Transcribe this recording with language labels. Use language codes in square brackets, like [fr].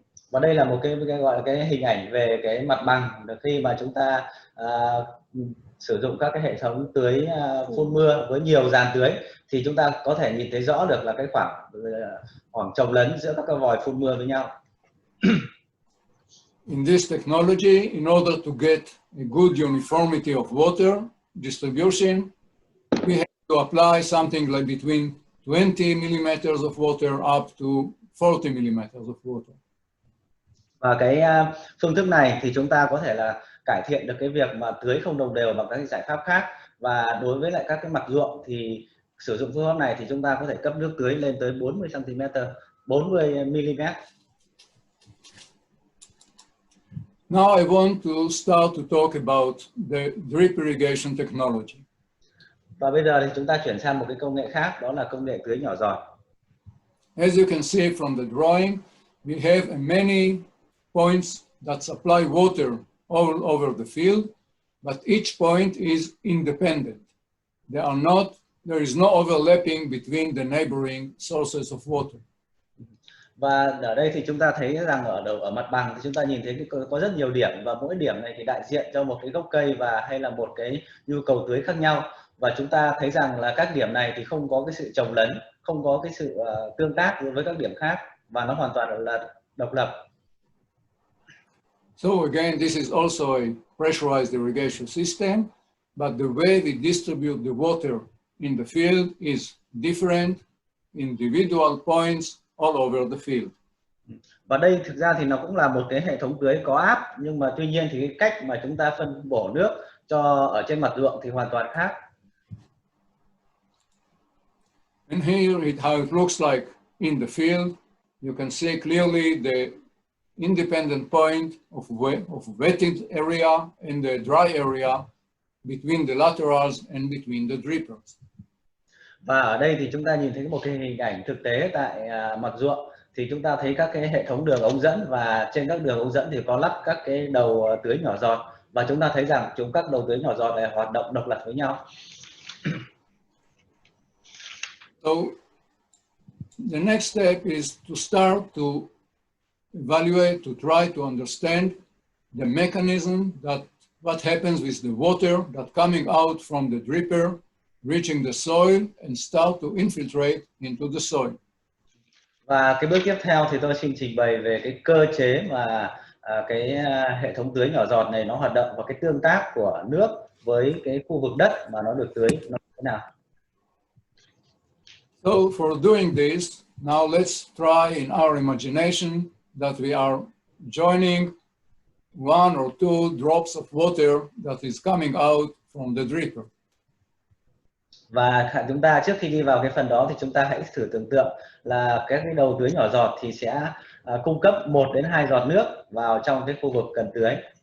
[vi] Và đây là một cái gọi là cái hình ảnh về cái mặt bằng khi mà chúng ta sử dụng các cái hệ thống tưới phun mưa với nhiều dàn tưới thì chúng ta có thể nhìn thấy rõ được là cái khoảng chồng lấn giữa các cái vòi phun mưa với nhau. [en] In this technology, in order to get a good uniformity of water distribution, we have to apply something like between 20 millimeters of water up to 40 millimeters of water. [vi] Và cái phương thức này thì chúng ta có thể là cải thiện được cái việc mà tưới không đồng đều bằng các cái giải pháp khác, và đối với lại các cái mặt ruộng thì sử dụng phương pháp này thì chúng ta có thể cấp nước tưới lên tới 40 cm, 40 mm. [en] Now I want to start to talk about the drip irrigation technology. [vi] Và bây giờ thì chúng ta chuyển sang một cái công nghệ khác, đó là công nghệ tưới nhỏ giọt. [en] As you can see from the drawing, we have many points that supply water all over the field, but each point is independent. There is no overlapping between the neighboring sources of water. [vi] Và ở đây thì chúng ta thấy rằng ở mặt bằng thì chúng ta nhìn thấy có rất nhiều điểm, và mỗi điểm này thì đại diện cho một cái gốc cây và hay là một cái nhu cầu tưới khác nhau. Và chúng ta thấy rằng là các điểm này thì không có cái sự chồng lấn, không có cái sự tương tác với các điểm khác, và nó hoàn toàn là độc lập. [en] So again, this is also a pressurized irrigation system, but the way we distribute the water in the field is different, individual points all over the field. [vi] Và đây thực ra thì nó cũng là một cái hệ thống tưới có áp, nhưng mà tuy nhiên thì cái cách mà chúng ta phân bổ nước cho ở trên mặt ruộng thì hoàn toàn khác. [en] And here is how it looks like in the field. You can see clearly the independent point of wetted area and the dry area between the laterals and between the drippers. [vi] Và ở đây thì chúng ta nhìn thấy một cái hình ảnh thực tế tại mặt ruộng, thì chúng ta thấy các cái hệ thống đường ống dẫn, và trên các đường ống dẫn thì có lắp các cái đầu tưới nhỏ giọt, và chúng ta thấy rằng các đầu tưới nhỏ giọt này hoạt động độc lập với nhau. [en] So the next step is to start to evaluate, to try to understand the mechanism that what happens with the water that coming out from the dripper, reaching the soil and start to infiltrate into the soil. [vi] Và cái bước tiếp theo thì tôi xin trình bày về cái cơ chế mà cái hệ thống tưới nhỏ giọt này nó hoạt động, và cái tương tác của nước với cái khu vực đất mà nó được tưới nó thế nào. [en] So for doing this, now let's try in our imagination that we are joining one or two drops of water that is coming out from the dripper. [vi] Và chúng ta trước khi đi vào cái phần đó thì chúng ta hãy thử tưởng tượng là các cái đầu tưới nhỏ giọt thì sẽ cung cấp 1 đến 2 giọt nước vào trong cái khu vực cần tưới.